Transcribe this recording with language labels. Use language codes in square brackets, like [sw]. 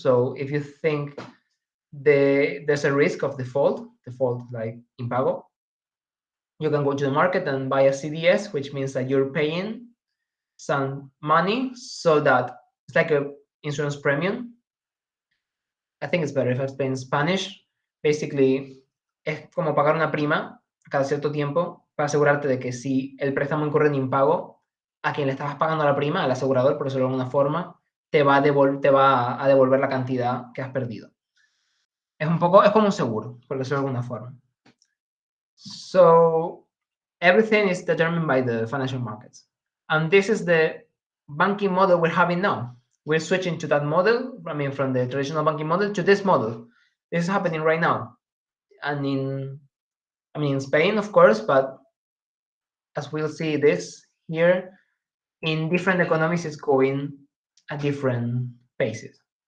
[en] So if you think there's a risk of default like impago, you can go to the market and buy a CDS, which means that you're paying some money so that it's like a insurance premium. I think it's better if I explain in Spanish. [es] Basically, es como pagar una prima cada cierto tiempo para asegurarte de que si el préstamo incurre en impago, a quien le estabas pagando la prima, al asegurador, por decirlo de alguna forma, te va a devolver la cantidad que has perdido. Es como un seguro, por decirlo de alguna forma. [en] So everything is determined by the financial markets. And this is the banking model we're having now. We're switching to that model, from the traditional banking model to this model. This is happening right now. And in Spain, of course, but as we'll see this here, in different economies, it's going at different paces.